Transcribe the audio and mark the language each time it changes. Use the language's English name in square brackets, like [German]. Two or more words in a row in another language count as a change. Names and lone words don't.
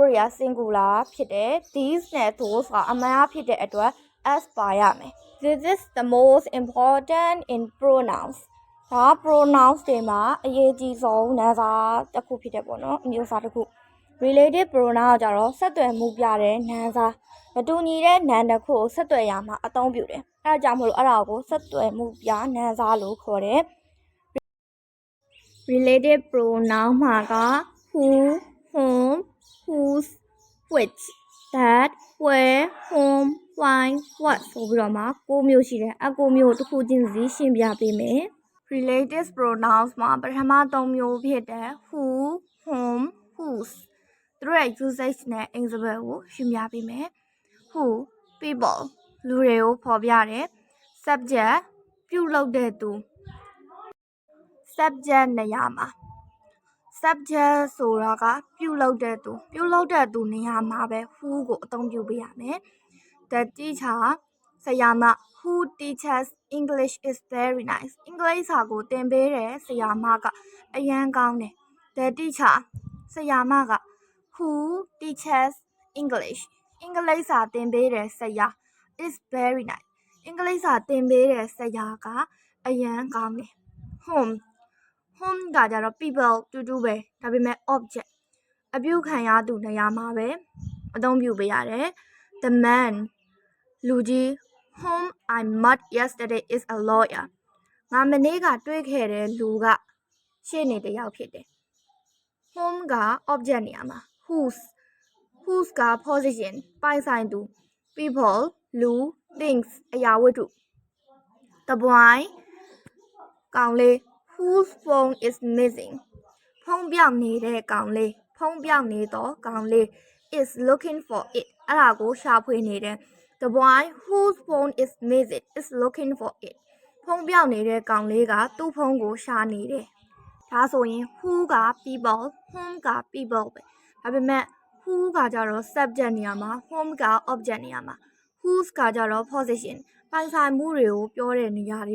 [Burmese] တို့တွေက singular ဖြစ်တယ် these နဲ့ those ကအများဖြစ်တဲ့အတွက် s ပါရမယ် [English] this is the most important in pronouns [Burmese] ဒါ pronouns တွေမှာအရေးကြီးဆုံးနာမ်စားတစ်ခုဖြစ်တယ်ပေါ့နော်အမျိုးအစားတစ်ခု [English] relative pronoun [Burmese] ကကြတော့ဆက်သွယ်မှုပြတဲ့နာမ်စားမတူညီတဲ့နာမ်တစ်ခုကိုဆက်သွယ်ရမှာအသုံးပြုတယ်အဲဒါကြောင့်မလို့အဲ့ဒါကိုဆက်သွယ်မှုပြနာမ်စားလို့ခေါ်တယ် [English] relative pronoun [Burmese] မှာက [English] who whom whose which that where whom why what [Burmese] ဆိုပြီးတော့မှ9မျိုးရှိတယ်အ9မျိုးတစ်ခုချင်းစီရှင်းပြပေးမယ် [English] relative pronouns [Burmese] မှာပထမ3မျိုးဖြစ်တဲ့ [English] who whom whose [Burmese] သူတို့ရဲ့ usage နဲ့ example ကိုရှင်းပြပေးမယ် [English] who people [Burmese] လူတွေကိုဖော်ပြတယ် subject ပြုလုပ်တဲ့သူ subject နေရာမှာ subject ဆိုတာကပြုလုပ်တဲ့သူနေရာမှာပဲ who ကိုအသုံးပြုပေးရမယ် [English] the teacher [Burmese] ဆရာမ [English] who teaches English is very nice [Burmese] အင်္ဂလိပ် စာကိုသင်ပေးတဲ့ဆရာမကအရန်ကောင်းတယ် [English] the teacher [Burmese] ဆရာမက [English] who teaches English [Burmese] အင်္ဂ လိပ်စာသင်ပေးတဲ့ဆရာ [English] is very nice [Burmese] အင်္ဂလိပ်စာသင်ပေးတဲ့ဆရာကအရန်ကောင်းတယ် home ကကြတော့ people တူတူပဲဒါပေမဲ့ object အပြုခံရသူနေရာမှာပဲအသုံးပြုပေးရတယ် [English] the man [Burmese] လူကြီး [English] whom I met yesterday is a lawyer [Burmese] ငါမနေ့ကတွေ့ခဲ့တဲ့လူကရှေ့နေတစ်ယောက်ဖြစ်တယ် whom က object နေရာမှာ whose က position ပိုင်ဆိုင်သူ people လူ things အရာဝတ္ထု [English] the boy [Burmese] ကောင်လေး [English] whose phone is missing [Burmese] ဖုန်းပြောင်းနေတဲ့ကောင်လေး ဖုန်းပြောင်းနေတော့ကောင်လေး [English] is looking for it [Burmese] အဲ့ဒါကိုရှာဖွေနေတယ် [English] the boy whose phone is missing is looking for it [Burmese] ဖုန်းပြောင်းနေတဲ့ကောင်လေးကသူ့ဖုန်းကိုရှာနေတယ်ဒါဆို ရင် who က people whom က people ပဲဒါပေမဲ့ who ကကြတော့ subject နေရာမှာ whom က object နေရာမှာ whose ကကြတော့ position ပိုင်ဆိုင်မှုတွေကိုပြောတဲ့နေရာတွေ